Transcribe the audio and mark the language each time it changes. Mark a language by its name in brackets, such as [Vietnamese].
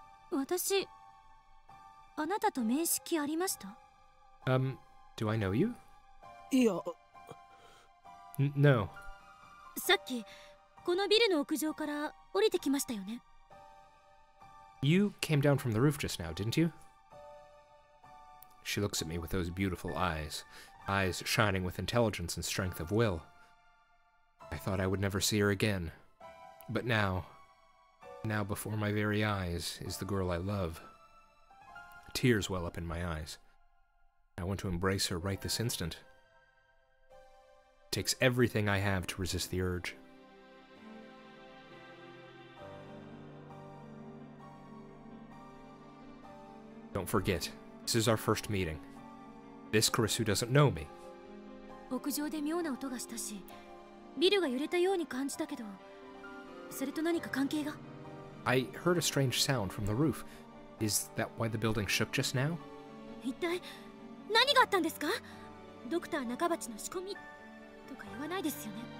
[Japanese] 私、あなたと面識ありました? [English] Do I know you? [Japanese] いや。 [English] No. [Japanese] さっき、このビルの屋上から降りてきましたよね? [English] You came down from the roof just now, didn't you? She looks at me with those beautiful eyes, eyes shining with intelligence and strength of will. I thought I would never see her again. But now before my very eyes is the girl I love. Tears well up in my eyes. I want to embrace her right this instant. It takes everything I have to resist the urge. Don't forget, this is our first meeting. This Karisu doesn't know me. [Japanese] 屋上で妙な音がしたし、ビルが揺れたように感じたけど、それと何か関係が? [English] I heard a strange sound from the roof. Is that why the building shook just now? [Japanese] 一体何があったんですか?ドクター中鉢の仕込みとか言わないですよね?